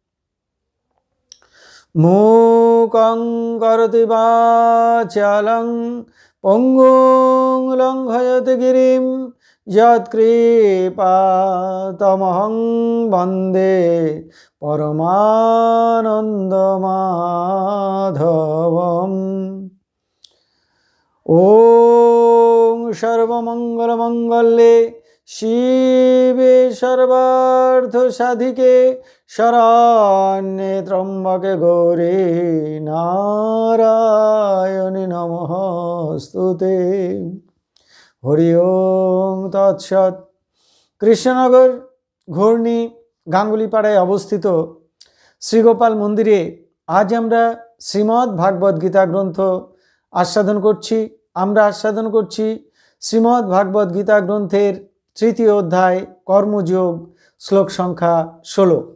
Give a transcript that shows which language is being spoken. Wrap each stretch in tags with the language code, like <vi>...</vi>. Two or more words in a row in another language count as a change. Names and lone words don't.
<sa>মূকং করোতি বাচালং পঙ্গুং লঙ্ঘয়তে গিরিম যৎকৃপাতমহং বন্দে পরমানন্দমাধবম। ওম সর্বমঙ্গলমঙ্গলে শিবে সর্বার্থ সাধিকে শরণ্যে ত্র্যম্বকে গৌরী নারায়ণী নমস্তুতে। হরি ওম তৎসৎ।</sa> <bn>কৃষ্ণনগর ঘূর্ণি গাঙ্গুলিপাড়ায় অবস্থিত শ্রীগোপাল মন্দিরে আজ আমরা শ্রীমদ্ ভাগবত গীতা গ্রন্থ আস্বাদন করছি। আমরা আস্বাদন করছি শ্রীমদ্ ভাগবত গীতা গ্রন্থের তৃতীয় অধ্যায় কর্মযোগ, শ্লোক সংখ্যা 16।</bn>